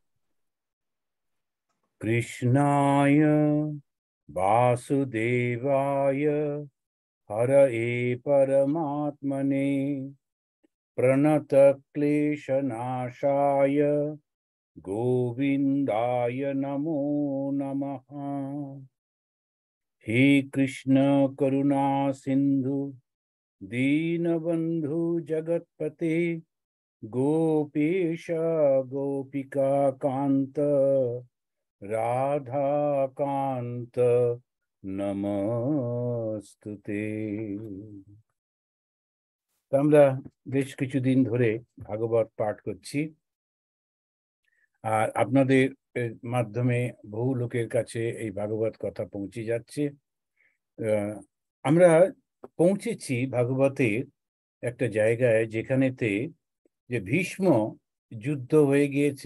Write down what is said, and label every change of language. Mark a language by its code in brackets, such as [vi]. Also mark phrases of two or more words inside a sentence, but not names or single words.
[sa] কৃষ্ণায় বাসুদেবায় হরয়ে পরমাত্মনে প্রণত ক্লেশনাশায় গোবিন্দায় নমো নমঃ। हे कृष्ण करुणा सिंधु दीनबंधु जगतपते गोपेश गोपिका कांत राधा कांत नमस्तुते। [bn] আমরা বেশ কিছুদিন ধরে ভাগবত পাঠ করছি, আর আপনাদের মাধ্যমে বহু লোকের কাছে এই ভাগবত কথা পৌঁছে যাচ্ছে। আমরা পৌঁছেছি ভাগবতের একটা জায়গায় যেখানেতে যে ভীষ্ম যুদ্ধ হয়ে গিয়েছে।